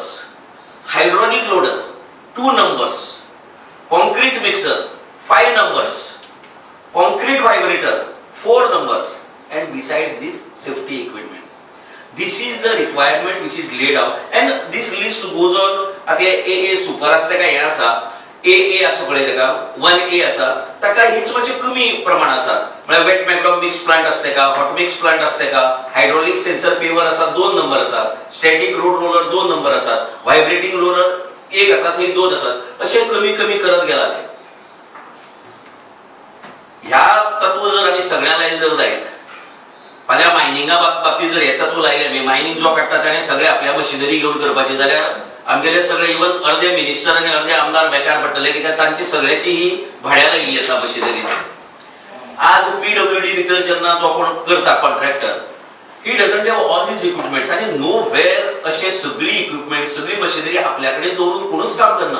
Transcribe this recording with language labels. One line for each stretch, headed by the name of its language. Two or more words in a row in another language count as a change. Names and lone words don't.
English: hydraulic loader 2 numbers. concrete mixer 5 numbers. concrete vibrator 4 numbers. And besides this, safety equipment. This is the requirement which is laid out, and this list goes on.
Konkani: आता
English: AA super
Konkani: असते का हे असा, AA असं पळय तेका 1A असा, ताका हीच म्हणजे कमी प्रमाण आसा. म्हणजे
English: wet macadam mix plant
Konkani: असते का,
English: hot mix plant
Konkani: असते का,
English: hydraulic sensor paver
Konkani: असा 2 नंबर असा,
English: static road roller
Konkani: 2 नंबर असा,
English: vibrating roller
Konkani: 1 असा, थंय 2 असतात. असे कमी कमी करत गेला ते. ह्या तत्व जर आम्ही सगळ्याला जर जायत फाल्यां मायनिंगा बाबतीत जर हे तत्व लायले आमी, मायनिंग जो काडटा ताणें सगळे आपल्या मशिनरी घेवन करपाचे जाल्यार आमगेले सगळे इवन अर्धे मिनिस्टर आनी अर्धे आमदार बेकार पडटले, कित्याक तांची सगळ्याची ही भाड्या लायिल्ली आसा मशिनरी. आज PWD भितर जेन्ना जो कोण करता कॉन्ट्रॅक्टर,
English: he doesn't have all these equipments,
Konkani: आनी
English: no where
Konkani: अशे सगळी इक्विपमेंट सगळी मशिनरी आपल्या कडेन दवरून कोणूच काम करना.